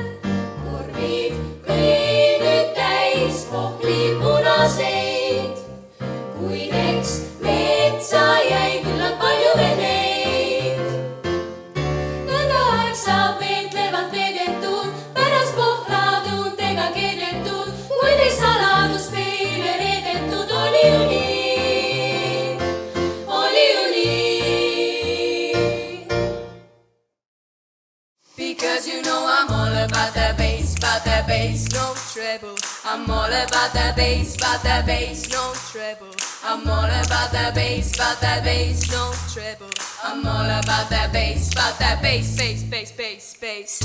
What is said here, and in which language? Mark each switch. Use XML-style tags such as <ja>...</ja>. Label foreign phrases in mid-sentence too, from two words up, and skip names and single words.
<et>Korvid kõik nüüd täis pohli punaseid, kuid eks metsa jäi küllalt palju veel neid. Nõnda aeg saab veetlevad veedetud, pärast pohlad õuntega keedetud, kuid ei saladus meile reedetud, oli ju nii, oli ju nii.</et> <en>Because you know I'm all about the bass, no treble. I'm all about the bass, no treble. I'm all about the bass, no treble. I'm all about the bass, bass.</en>